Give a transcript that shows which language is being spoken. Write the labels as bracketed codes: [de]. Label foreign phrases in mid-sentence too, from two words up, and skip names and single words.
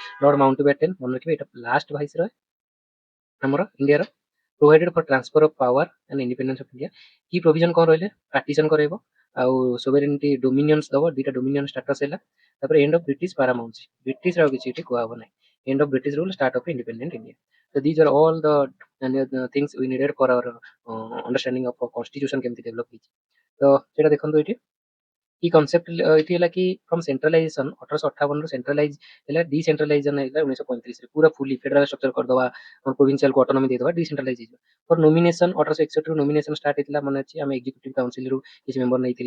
[or] ଲର୍ଡ ମାଉଣ୍ଟବ୍ୟାଟେନ, ମନେ ରଖିବେ ଏଇଟା [en] last viceroy [or] ଆମର ଇଣ୍ଡିଆର। [en] provided for transfer of power and independence of India. [or] କି ପ୍ରୋଭିଜନ କଣ ରହିଲେ, ପାର୍ଟିସନ କରାଇବ, ଆଉ [en] sovereignty dominions [or] ଦବ, ଦିଟା [en] dominion status [or] ହେଲା। ତାପରେ [en] end of British paramountcy, [or] ବ୍ରିଟିଶ ଆଉ କିଛି ଏଠି କୁହାହବ ନାହିଁ। [en] end of British rule, start of independent India. So these are all the things we needed for our understanding of constitution [or] କେମିତି ଡେଭଲପ ହେଇଛି। ତ ସେଇଟା ଦେଖନ୍ତୁ ଏଇଠି କି କନସେପ୍ଟ ଏଠି ହେଲା କି [en] from centralisation [or] 1858 ରୁ ସେଣ୍ଟ୍ରାଲାଇଜ ହେଲା, ଡିସେଣ୍ଟ୍ରାଲାଇଜେସନ ହେଲା 1935 ରେ, ପୁରା [en] fully federal structure [or] କରିଦବା, ପ୍ରୋଭିନ୍ସିଆଲ କୁ ଅଟୋନୋମି ଦେଇଦବା, ଡିସେଣ୍ଟ୍ରାଲାଇଜ ହେଇଯିବ। [en] for nomination [or] 1861 ରୁ ନୋମିନେସନ ଷ୍ଟାର୍ଟ ହେଇଥିଲା, ମନେ ଅଛି ଆମେ [en] executive council [or] ରୁ କିଛି ମେମ୍ବର ନେଇଥିଲେ।